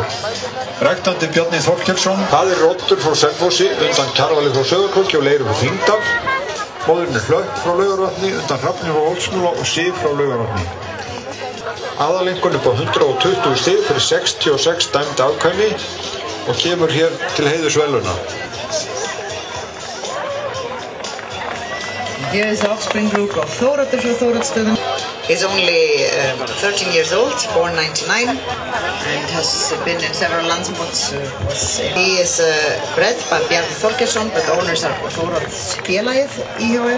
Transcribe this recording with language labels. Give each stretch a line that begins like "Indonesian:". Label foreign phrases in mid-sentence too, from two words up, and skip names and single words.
Icelandic: Ræktandi Bjarni Þorkelsson. Faðir Oddur frá Selfossi, undan Kjarvali frá Söðurkróki og Leirur frá Þingdal. Móðurinn Hlökk frá Laugarvatni, undan Hrafni frá Oldsmúla og Sif frá Laugarvatni. Aðalengun upp á 120 stig fyrir 66 dæmd afkvæmi og kemur hér til heiðursverðlauna.
English: Here is the offspring group of Þóroddur frá Þóroddsstöðum. He's only 13 years old, born 99, and has been in several landsmots. He is bred by Bjarni Þorkelsson, but owners are Þóroddsfélagið IHF.